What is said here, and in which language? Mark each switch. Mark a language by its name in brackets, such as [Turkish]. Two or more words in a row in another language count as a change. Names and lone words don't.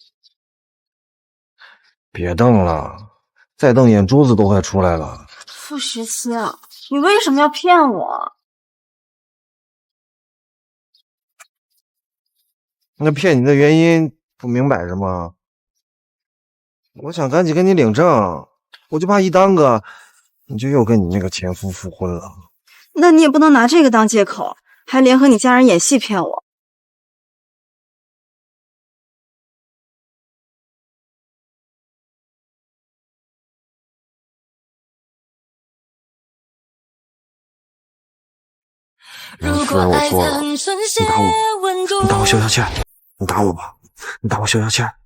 [Chinese] 別瞪了，再瞪眼珠子都快出來了。傅時清，你為什麼要騙我？那騙你的原因不明擺着嗎？我想趕緊跟你領證，我就怕一耽擱，你就又跟你那個前夫復婚了。那你也不能拿這個當借口，還聯合你家人演戲騙我。要是我錯了，你打我，你打我消消氣，你打我吧，你打我消消氣。